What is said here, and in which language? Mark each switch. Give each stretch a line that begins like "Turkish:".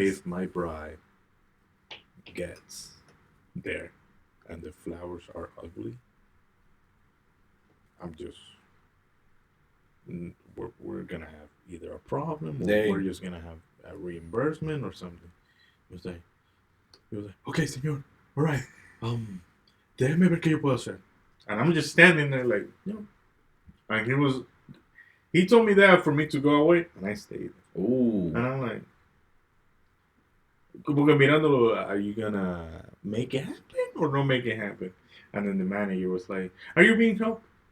English: If my bride gets there and the flowers are ugly, I'm just... We're going to have either a problem or we're just going to have a reimbursement or something. He was like, okay, señor, all right.
Spanish: Déjeme ver qué yo puedo hacer.
English: And I'm just standing there like, And he told me that for me to go away, and I stayed. Ooh. And I'm like,
Spanish: como que mirándolo,
English: are you gonna make it happen or not make it happen? And then the manager was like, are you being helped?